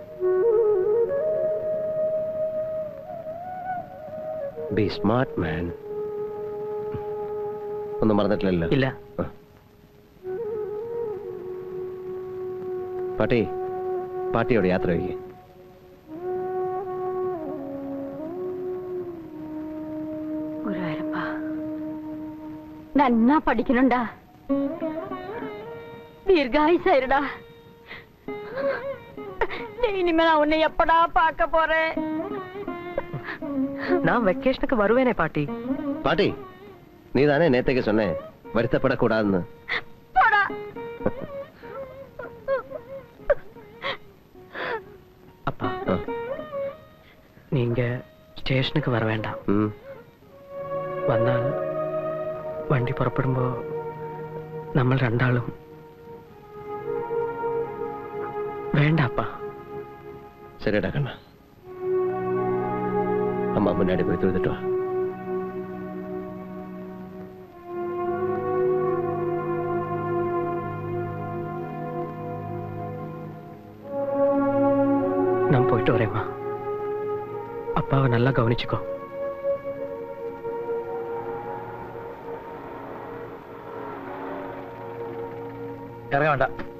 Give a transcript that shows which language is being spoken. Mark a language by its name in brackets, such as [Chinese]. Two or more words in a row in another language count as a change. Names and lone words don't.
[English] Be smart, man. [Malayalam] ഒന്നും മറന്നിട്ടില്ലല്ലോ? ഇല്ല. പാട്ടി, പാട്ടിയോട് യാത്ര വയ്ക്കേ. നന്നാ പഠിക്കണുണ്ടാ, [Tamil] தீர்காயுசாயிருடா. இனிமே நான் உன்னை எப்படா பார்க்க போறேன்? நான் வெக்கேஷனுக்கு வருவேனே பாட்டி. பாட்டி, நீ தானே நேத்தைக்கு சொன்னேன் வருத்தப்படக்கூடாதுன்னு. அப்பா, நீங்க ஸ்டேஷனுக்கு வர வேண்டாம். [Malayalam] വന്നാൽ വണ്ടി പുറപ്പെടുമ്പോ നമ്മൾ രണ്ടാളും വേണ്ട അപ്പ. ശരിടാ കണ്ണ, അമ്മ മുന്നാടി പോയി തൊഴുതിട്ട് വാ. [Tamil] நான் போயிட்டு வரேம்மா. அப்பாவை நல்லா கவனிச்சுக்கோ. [Malayalam] ഇറങ്ങ വേണ്ട.